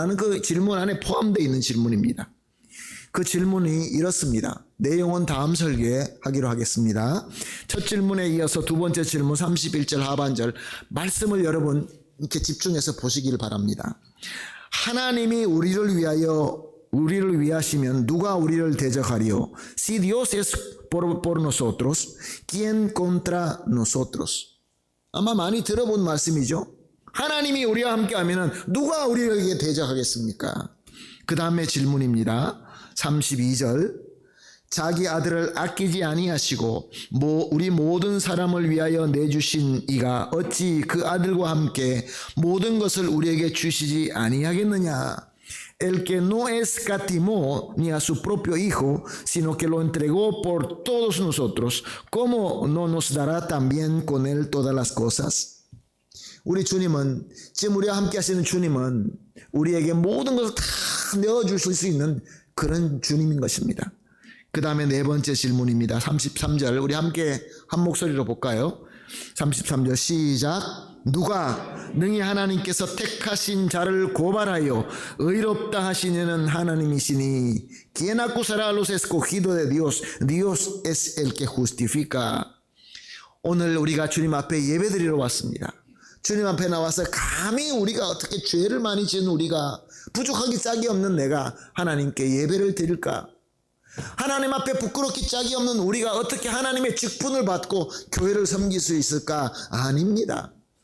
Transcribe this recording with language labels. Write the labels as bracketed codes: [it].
[ko] 라는 그 질문 안에 포함되어 있는 질문입니다. 그 질문이 이렇습니다. 내용은 다음 설교에 하기로 하겠습니다. 첫 질문에 이어서 두 번째 질문 31절 하반절 말씀을 여러분 이렇게 집중해서 보시길 바랍니다. 하나님이 우리를 위하시면 누가 우리를 대적하리요? [es] Si Dios es por nosotros, ¿quién contra nosotros? [ko] 아마 많이 들어본 말씀이죠. 하나님이 우리와 함께하면 누가 우리에게 대적하겠습니까? 그 다음에 질문입니다. 32절, 자기 아들을 아끼지 아니하시고 우리 모든 사람을 위하여 내주신 이가 어찌 그 아들과 함께 모든 것을 우리에게 주시지 아니하겠느냐? [es] El que no escatimó ni a su propio hijo, sino que lo entregó por todos nosotros, ¿cómo no nos dará también con él todas las cosas? [ko] 우리 주님은, 지금 우리와 함께 하시는 주님은 우리에게 모든 것을 다 내어주실 수 있는 그런 주님인 것입니다. 그 다음에 네 번째 질문입니다. 33절 우리 함께 한 목소리로 볼까요? 33절 시작. 누가 능히 하나님께서 택하신 자를 고발하여 의롭다 하시는 하나님이시니 [es] ¿Quién acusará a los escogidos de Dios? Dios es el que justifica. [ko] 오늘 우리가 주님 앞에 예배드리러 왔습니다. 주님 앞에 나와서 감히 우리가 어떻게 죄를 많이 지은 우리가, 부족하기 짝이 없는 내가 하나님께 예배를 드릴까? 하나님 앞에 부끄럽기 짝이 없는 우리가 어떻게 하나님의 직분을 받고 교회를 섬길 수 있을까? 아닙니다.